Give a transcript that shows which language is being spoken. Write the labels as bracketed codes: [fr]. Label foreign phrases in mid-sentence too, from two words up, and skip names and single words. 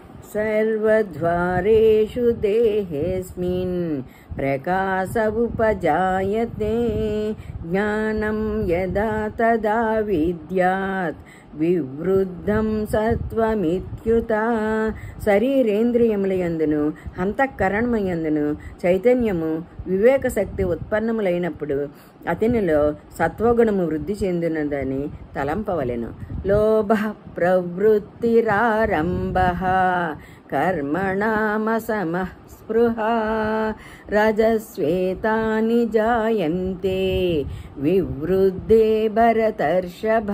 [sa] सर्वद्वारेषु देहेऽस्मिन् प्रकाश उपजायते ज्ञानं यदा तदा विद्यात् వివృద్ధం సత్వమిత్యుత. [te] శరీరేంద్రియములయందును అంతఃకరణమయందును చైతన్యము వివేక శక్తి ఉత్పన్నములైనప్పుడు అతనిలో సత్వగుణము వృద్ధి చెందినదని తలంపవలెను. [sa] లోభ ప్రవృత్తిరారంభ కర్మణామసమః స్పృహ రజస్వేతాని జాయంతే వివృద్ధే భరతర్షభ.